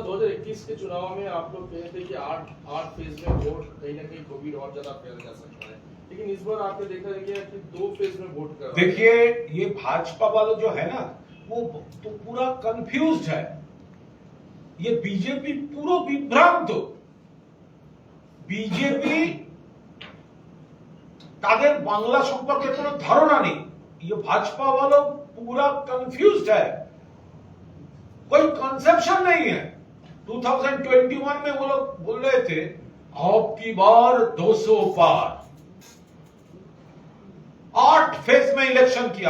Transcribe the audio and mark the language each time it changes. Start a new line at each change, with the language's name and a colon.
Hindi: 2021 के चुनाव में आप लोग कहे थे कि 8 फेज में वोट कहीं ना कहीं कोविड और ज्यादा फैल जा सकता है, लेकिन इस बार आपने देखा गया कि 2 फेज में वोट कर। देखिए, ये भाजपा वाले जो है ना, वो तो पूरा कंफ्यूज्ड है। ये बीजेपी पूरा विभ्रांत हो।
Bangla: बीजेपी তাদের বাংলা সম্পর্কে কোনো ধারণা নেই।
Hindi: ये भाजपा वालों पूरा कंफ्यूज्ड है, कोई कंसेप्शन नहीं है। 2021 में वो लोग बोल रहे थे अब की बार 200 पार, 8 फेज में इलेक्शन किया।